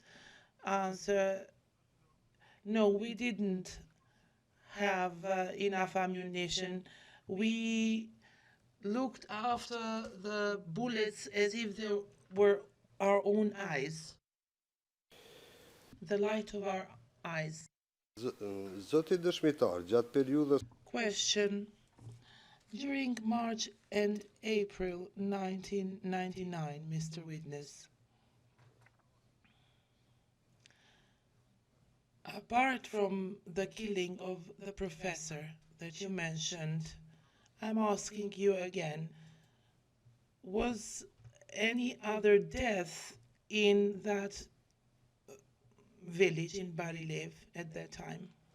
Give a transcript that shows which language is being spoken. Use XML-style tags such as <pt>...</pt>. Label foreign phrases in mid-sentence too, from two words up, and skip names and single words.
<en>Answer, no, we didn't have enough ammunition. We looked after the bullets as if they were our own eyes, the light of our eyes.</en> <sq>Zoti dëshmitar, gjatë periudhës</sq> <en>Question, during March and April 1999, Mr. Witness, apart from the killing of the professor that you mentioned, I'm asking you again, was any other death in that village in Barilev at that time?</en>